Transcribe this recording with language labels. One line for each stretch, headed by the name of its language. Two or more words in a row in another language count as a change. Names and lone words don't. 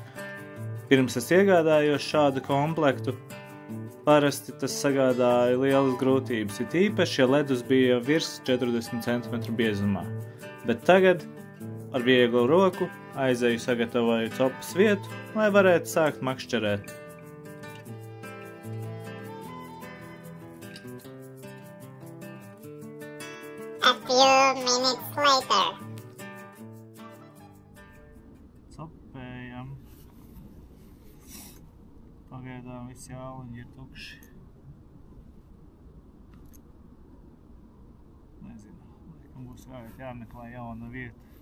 Latvian: Pirms es iegādājos šādu komplektu, parasti tas sagādāja lielas grūtības, it īpaši, ja ledus bija virs 40 cm biezumā. Bet tagad ar vieglu roku aizeju sagatavoju copas vietu, lai varētu sākt makšķerēt.
English: A few minutes later.
Latvian: Copējam. Pagaidām visi āliņi ir tukši. Nezinu, laikam būs jāmeklē jauna vieta.